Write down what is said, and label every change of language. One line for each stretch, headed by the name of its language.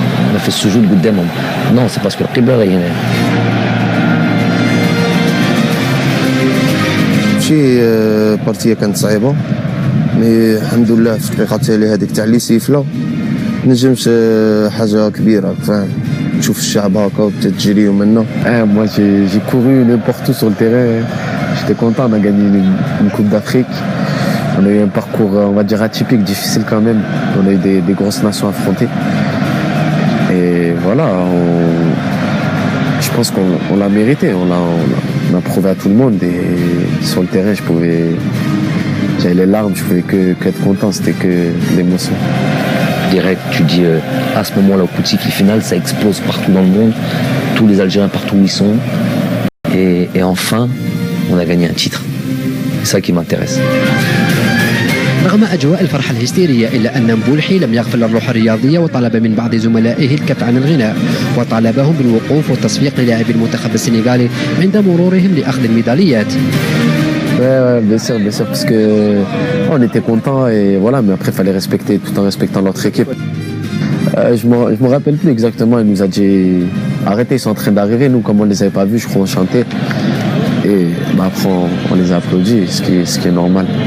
French: On a fait ce jeu de Goudem. Non, c'est parce que le Qibla est
Arabic: شي بارتيه كانت صعيبه مي الحمد لله في الدقيقه اللي هذيك تاع لي سيفله نجمت حاجه كبيره فاهم تشوف الشعب هكا وتجريو منه.
French: Moi j'ai couru n'importe où sur le terrain. J'étais content, on a gagné une Coupe d'Afrique. On a eu un parcours, on va dire, atypique, difficile quand même. On a eu des grosses nations affrontées. Et voilà, je pense qu'on l'a mérité. On a prouvé à tout le monde. Et sur le terrain, j'avais les larmes, je pouvais qu'être content. C'était que l'émotion. Direct, tu dis à ce moment-là au coup de sifflet final, ça explose partout dans le monde. Tous les Algériens partout où ils sont. Et enfin, on a gagné un titre. C'est ça qui m'intéresse.
Arabic: رغم أجواء الفرحة الهستيرية إلا أن مبولحي لم يغفل الروح الرياضية وطلب من بعض زملائه الكف عن الغناء وطالبهم بالوقوف والتصفيق للاعبي المنتخب السنغالي عند مرورهم لأخذ الميداليات.
French: Bien sûr, parce que on était contents et voilà, mais après il fallait respecter tout en respectant notre équipe. Je me rappelle plus exactement, il nous a dit arrêtez, ils sont en train d'arriver, nous comme on les avait pas vus, je crois on chantait. Et après on les a applaudis, ce qui est normal.